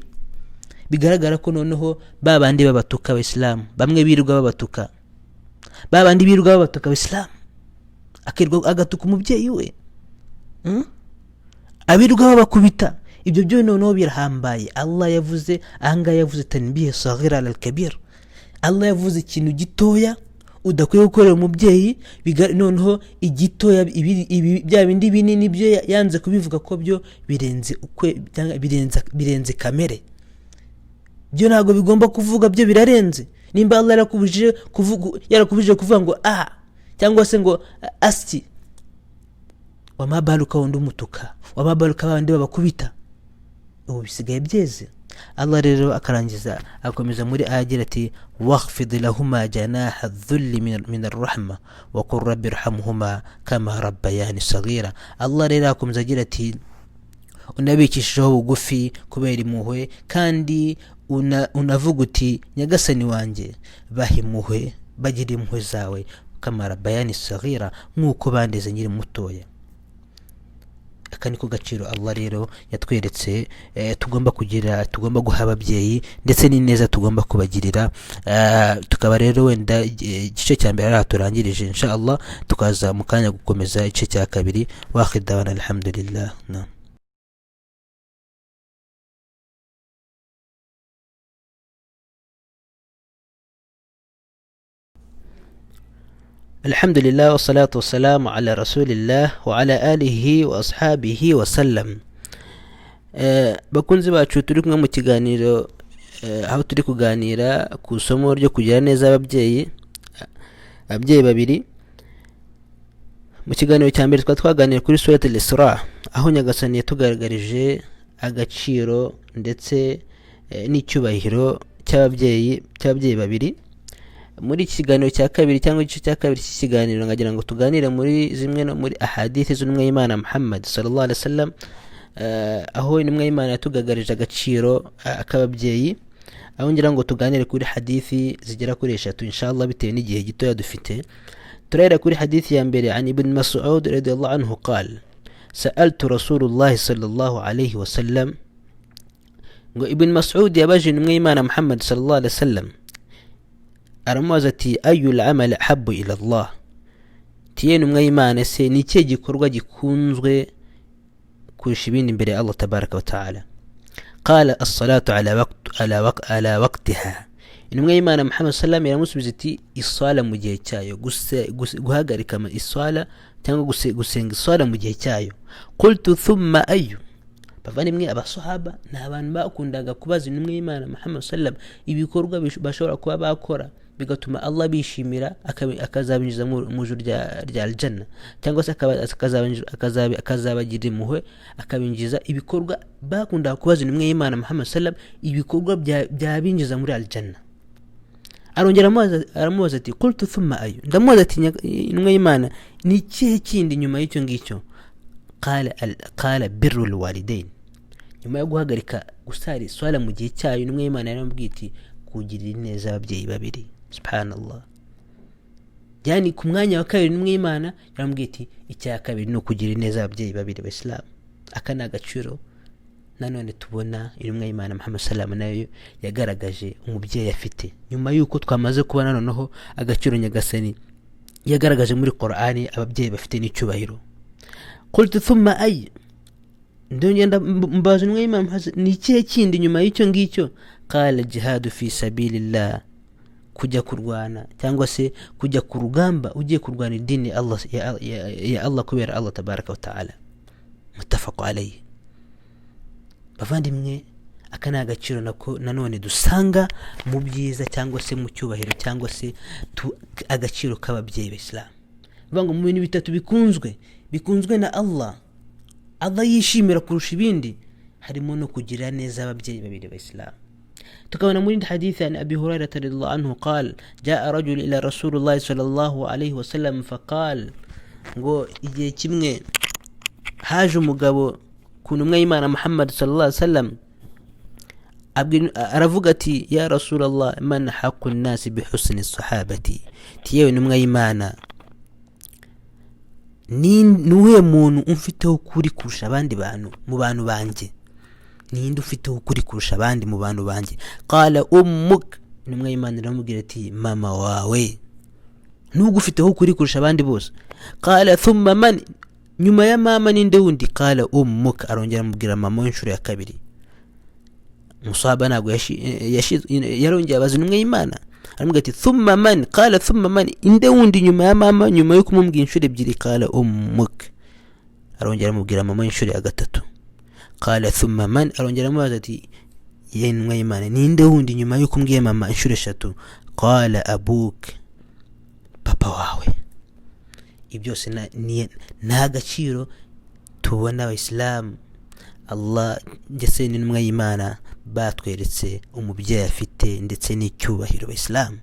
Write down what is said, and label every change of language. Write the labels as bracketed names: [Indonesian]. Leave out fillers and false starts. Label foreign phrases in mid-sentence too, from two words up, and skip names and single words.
[Kinyarwanda] Bigaragara ko noneho babandi babatuka Abayisilamu, bamwe birirwa babatuka, babandi birirwa babatuka Abayisilamu, agatuka umubyeyi we, abirirwa babakubita. Ibyo byo noneho birahambaye. Allah yavuze anga, yavuze [Arabic] تنبيه صغيرة على الكبير. [Kinyarwanda] Allah yavuze ikintu gitoya udakwiye gukorera umubyeyi, noneho igitoya bya bindi binini byo yanze kubivuga ko byo birenze kamere. Byo ntago bigomba kuvuga, byo birarenze. Nimba Allah yarakubujije kuvuga ngo cyangwa se ngo asyi, wamabaluka wundi umutuka, wamabaluka abandi babakubita, ubu bisigaye byeze. Allah rero akarangiza akomeza muri agira ati [Arabic] واخفض لهما جناح الذل من الرحمة وقل رب ارحمهما كما ربياني صغيرا. [Kinyarwanda] Allah rero akomeza agira ati unabikishijeho bugufi kubera impuhwe, kandi unavuga uti nyagasani wanjye bahimuhwe, bagira impuhwe zawe, [Arabic] كما ربياني صغيرا, [Kinyarwanda] nk'uko bandeze nkiri mutoya. Aka niko gaciro Allah rero yatweretse tugomba kugira, tugomba guha ababyeyi, ndetse n'ineza tugomba kubagirira. Tukaba rero wenda igice cya mbere ari turangirije, [Arabic] إن شاء الله [Kinyarwanda] tukaza mu kanya gukomeza igice cya kabiri. [Arabic] وآخر دعوانا الحمد لله. الحمد لله والصلاة والسلام على رسول الله وعلى آله وأصحابه وسلم. [Kinyarwanda] bakunzi bacu turi kumwe mu kiganiro, aho turi kuganira ku isomo ryo kugira neza ababyeyi babiri. Mu kiganiro cya mbere twaganira kuri surat al-Isra, aho nyagasani yatugaragarije agaciro ndetse n'icyubahiro cy'ababyeyi babiri. Muri kiganiro cya kabiri cyangwa igice cya kabiri cy'ikiganiro ngagira ngo tuganire muri zimwe no muri ahadithi z'umwe y'Imana Muhammad [Arabic] صلى الله عليه وسلم, [Kinyarwanda] aho intumwa y'Imana yatugagarije agaciro ak'ababyeyi. Aho ngira ngo tuganire kuri hadithi zigera kuri 3 inshallah bitewe n'igihe gitoya dufite. Turahera kuri hadithi ya mbere [Arabic] عن ابن مسعود رضي الله عنه قال سألت رسول الله صلى الله عليه وسلم. [Kinyarwanda] Ngo Ibn Mas'ud yabaje intumwa y'Imana Muhammad [Arabic] صلى الله عليه وسلم, [Kinyarwanda] aramubaza ati [Arabic] أي الأعمال أحب إلى الله, [Kinyarwanda] tiye intumwa y'Imana se ni cye gikorwa gikunzwe kurusha ibindi imbere ya Allah [Arabic] تبارك وتعالى. قال الصلاة على وقتها. [Kinyarwanda] Intumwa y'Imana Muhammad [Arabic] صلى الله عليه وسلم [Kinyarwanda] yaramusubiza ati isala mu gihe cyayo, guhagarika isala cyangwa gusenga iswala mu gihe cyayo. [Arabic] قلت ثم أي, [Kinyarwanda] bavandimwe abasahaba ni abantu bakundaga kubaza intumwa y'Imana Muhammad sallam ibikorwa bashobora kuba bakora bigatuma Allah bishimira akazabinjiza mu juru rya aljanna, cyangwa se akazabagirira impuhwe akabinjiza. Ibikorwa bakundaga kubaza intumwa y'Imana Muhammad sallam ibikorwa byabinjiza muri aljanna. Arongera aramubaza ati [Arabic] قلت ثم أي, [Kinyarwanda] ndamubaza ati intumwa y'Imana ni ikihe kindi nyuma y'icyo ngicyo? [Arabic] قال بر الوالدين, [Kinyarwanda] nyuma yo guhagarika gusara iswala mu gihe cyayo intumwa y'Imana yaramubwiye iti kugirira neza ababyeyi babiri. Subhanallah, yani ku mwanya wa kabiri intumwa y'Imana yaramubwiye iti icya kabiri no kugirira neza ababyeyi babiri b'Islam. Aka ni agaciro nanone tubona intumwa y'Imana Muhammad sallallahu nayo yagaragaje umubyeyi afite, nyuma yuko twamaze kubona noneho agaciro nyagasani yagaragaje muri Qur'ani ababyeyi bafite n'icyubahiro. [Arabic] قلت ثم أي, [Kinyarwanda] ndongenda mbaza intumwa y'Imana ni ikihe kindi nyuma y'icyo ngicyo? [Arabic] قال الجهاد في سبيل الله, [Kinyarwanda] kujya kurwana cyangwa se kujya ku rugamba ugiye kurwana idini Allah ya Allah kubera Allah [Arabic] تبارك وتعالى. متفق عليه. [Kinyarwanda] Bavandimwe aka ni agaciro nako nanone dusanga mu byiza cyangwa se mu cyubahiro cyangwa se agaciro k'ababyeyi b'Islam. Bivuga mu bintu bitatu bikunzwe na Allah yishimira kurusha ibindi, harimo no kugira neza ababyeyi babiri b'Islam. tukabona muri hadithi ya [Arabic] أبي هريرة رضي الله عنه قال جاء رجل إلى رسول الله صلى الله عليه وسلم فقال, [Kinyarwanda] ngo igihe kimwe haje umugabo ku ntumwa y'Imana Muhammad [Arabic] صلى الله عليه وسلم [Kinyarwanda] aravuga ati [Arabic] يا رسول الله من أحق الناس بحسن صحابتي, [Kinyarwanda] tiyewe ntumwa y'Imana nuwe muntu umfiteho kuri kurusha abandi bantu mu bantu banje, ninde ufiteho kuri kurusha abandi mu bantu banje? [Arabic] قال أمك, [Kinyarwanda] ntumwa y'Imana iramubwira ati mama wawe nubwo ufiteho kuri kurusha abandi bose. [Arabic] قال ثم من, [Kinyarwanda] nyuma ya mama ninde wundi? [Arabic] قال أمك, [Kinyarwanda] arongera amubwira mama w'inshuro ya kabiri. Musaba ntabwo yarongera abaza intumwa y'Imana aramubwira ati [Arabic] ثم من قال ثم من, [Kinyarwanda] inde wundi nyuma ya mama, nyuma yo kumubwira inshuro ebyiri? [Arabic] قال أمك, [Kinyarwanda] arongera amubwira mama w'inshuro ya gatatu. [Arabic] قال ثم من, [Kinyarwanda] arongera amubaza ati ye intumwa y'Imana ninde wundi nyuma yo kumbwiye mama inshuro eshatu? [Arabic] قال أبوك, [Kinyarwanda] papa wawe. Ibyose ni agaciro tubona abayisilamu Allah ndetse n'intumwa y'Imana batweretse umubyeyi afite ndetse n'icyubahiro abayisilamu.